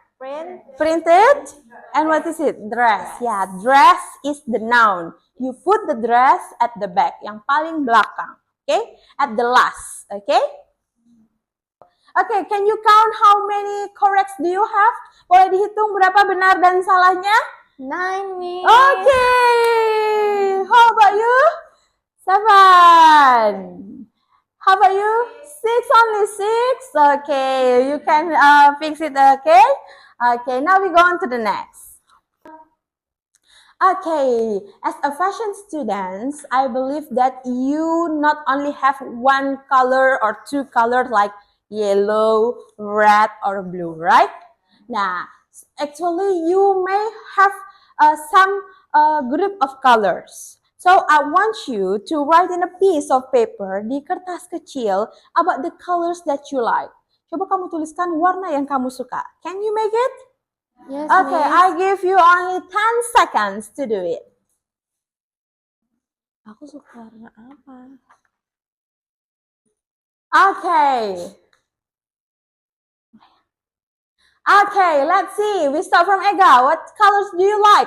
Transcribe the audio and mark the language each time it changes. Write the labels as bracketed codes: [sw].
[en] Print. printed. And what is it? Dress. Yeah, dress is the noun. You put the dress at the back, [id] yang paling belakang. [en] Okay, at the last. Okay. Okay, can you count how many corrects do you have? [id] Boleh dihitung berapa benar dan salahnya? [en] 9, Miss. Okay. How about you? 7. How about you? 6, only 6. Okay, you can fix it. Okay. Okay, now we go on to the next. Okay, as a fashion student, I believe that you not only have one color or two colors like yellow, red, or blue, right? Nah, actually you may have some group of colors. So I want you to write in a piece of paper [id] di kertas kecil [en] about the colors that you like. [id] Coba kamu tuliskan warna yang kamu suka. [en] Can you make it? Yes, Okay, Miss. I give you only 10 seconds to do it. [id] Aku suka warna apa? [en] Okay. Okay, let's see. We start from Ega. What colors do you like?